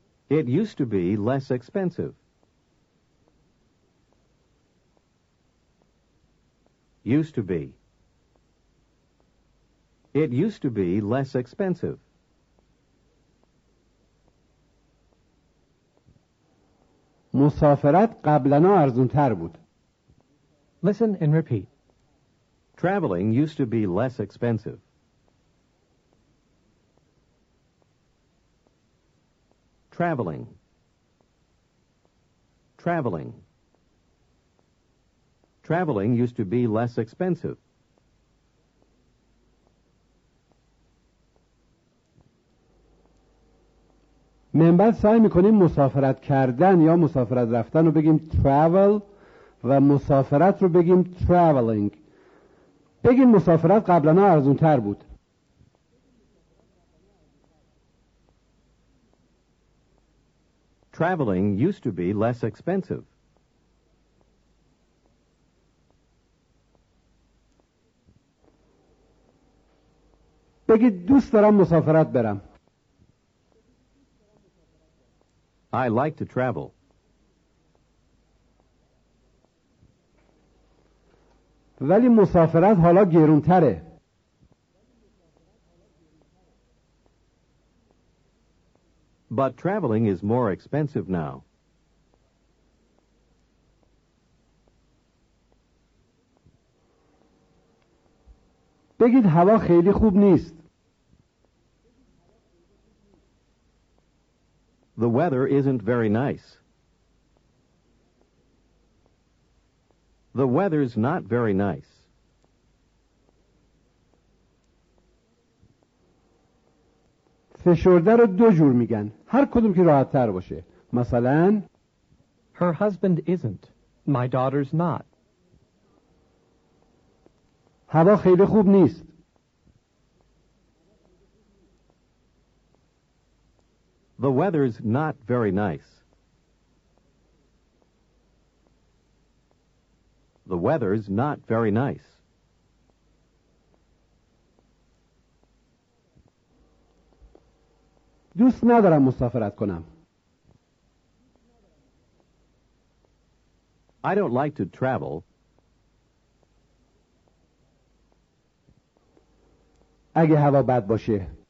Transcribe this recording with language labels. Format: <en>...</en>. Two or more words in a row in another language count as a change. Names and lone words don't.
<en>It used to be less expensive. Used to be. It used to be less expensive.</en> <fa>مسافرت قبلا ارزونتر بود.</fa> <en>Listen and repeat. Traveling used to be less expensive. Traveling. Traveling. Traveling used to be less expensive.</en> <fa>من بعد سعی میکنیم مسافرت کردن یا مسافرت رفتن رو بگیم travel و مسافرت رو بگیم traveling. بگیم مسافرت قبلا ارزونتر بود.</fa> <en>Traveling used to be less expensive.</en> <fa>بگید دوست دارم مسافرت برم.</fa> <en>I like to travel.</en> <fa>ولی مسافرت حالا گرونتره.</fa> <en>But traveling is more expensive now.</en> <fa>بگید هوا خیلی خوب نیست.</fa> <en>The weather isn't very nice. The weather's not very nice.</en> <fa>فشرده رو دو جور میگن. هر کدوم که راحت تر باشه. مثلا</fa> <en>Her husband isn't. My daughter's not.</en> <fa>هوا خیلی خوب نیست.</fa> <en>The weather's not very nice. The weather's not very nice.</en> <fa>دوست ندارم مسافرت کنم.</fa> <en>I don't like to travel.</en> <fa>اگه هوا بد باشه.</fa>